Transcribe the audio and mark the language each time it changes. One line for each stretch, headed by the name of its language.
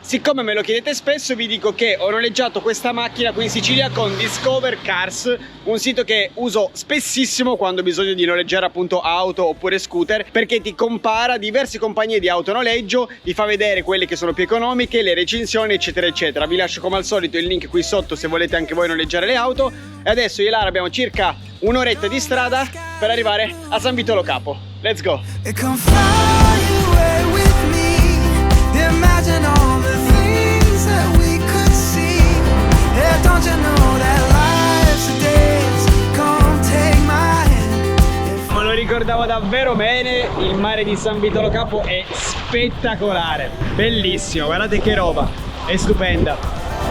Italian: Siccome me lo chiedete spesso, vi dico che ho noleggiato questa macchina qui in Sicilia con Discover Cars, un sito che uso spessissimo quando ho bisogno di noleggiare appunto auto oppure scooter, perché ti compara diverse compagnie di autonoleggio, ti fa vedere quelle che sono più economiche, le recensioni eccetera eccetera. Vi lascio come al solito il link qui sotto se volete anche voi noleggiare le auto. E adesso io e Lara abbiamo circa un'oretta di strada per arrivare a San Vitolo Capo.
English: Let's go! Come fly away with me. Imagine all the things that we could see. Yeah, don't you know that life's a dance? Come take my hand.
Italian: Me lo ricordavo davvero bene, il mare di San Vitolo Capo è spettacolare, bellissimo, guardate che roba, è stupenda.